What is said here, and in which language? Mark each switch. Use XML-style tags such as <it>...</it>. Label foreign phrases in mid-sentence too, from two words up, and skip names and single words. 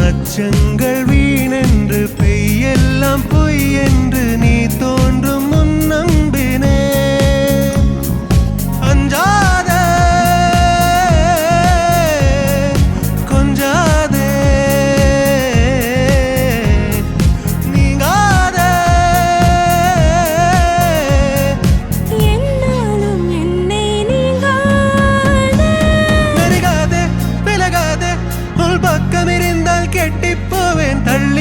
<ta>அச்சங்கள் வீணென்று பெய்யெல்லாம் பொய் என்று நீ தோன்றும் முன் நம்பினே அஞ்சாதே கொஞ்சாதே நீங்காதே</ta> <ml>എന്നാലും എന്നെ നീങ്ങാതെ</ml> <ta>நெருகாதே விலகாதே உள் பக்கம் இருந்தால் கெட்டிப்போவேன் தள்ளி</ta>